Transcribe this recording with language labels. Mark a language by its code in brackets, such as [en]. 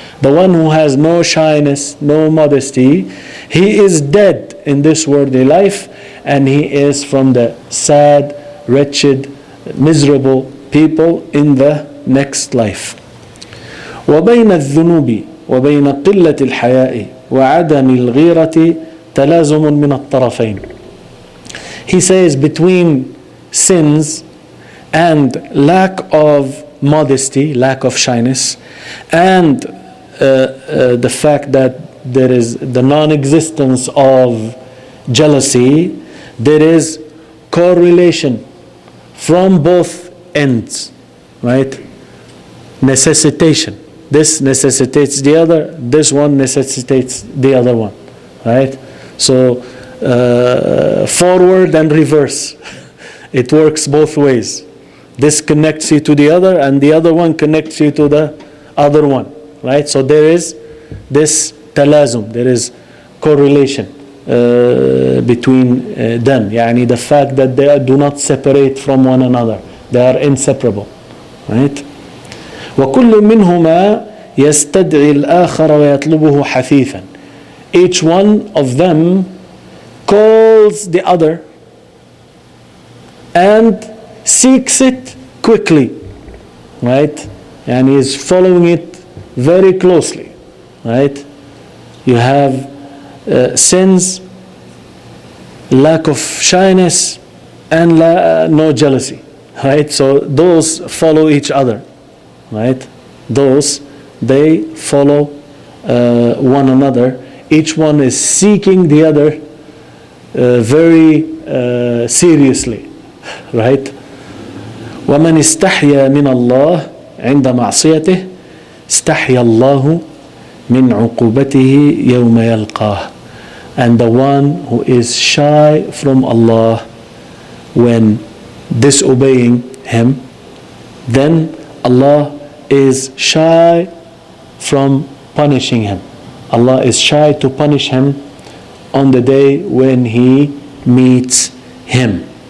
[en] The one who has no shyness, no modesty, he is dead in this worldly life, and he is from the sad, wretched, miserable people in the next life. [ar] وبين الذنوب وبين قلة الحياء وعدم الغيرة تلازم من الطرفين. [en] He says between sins and lack of modesty, lack of shyness, and the fact that there is the non-existence of jealousy, there is correlation from both ends, right? Necessitation. This necessitates the other, this one necessitates the other one, right? So forward and reverse. It works both ways. This connects you to the other, and the other one connects you to the other one, right? So there is this talazum, there is correlation between them. يعني the fact that they do not separate from one another. They are inseparable, right? [ar] وكل منهما يستدعي الآخر ويطلبه حثيثا. [en] Each one of them calls the other and seeks it quickly, right? And he is following it very closely, right? You have sins, lack of shyness, and no jealousy, right? So those follow each other, right? Those, they follow one another. Each one is seeking the other very seriously, right? [ar] ومن استحيا من الله عند معصيته استحيا الله من عقوبته يوم يلقاه. [en] And the one who is shy from Allah when disobeying Him, then Allah is shy from punishing him. Allah is shy to punish him on the day when he meets him.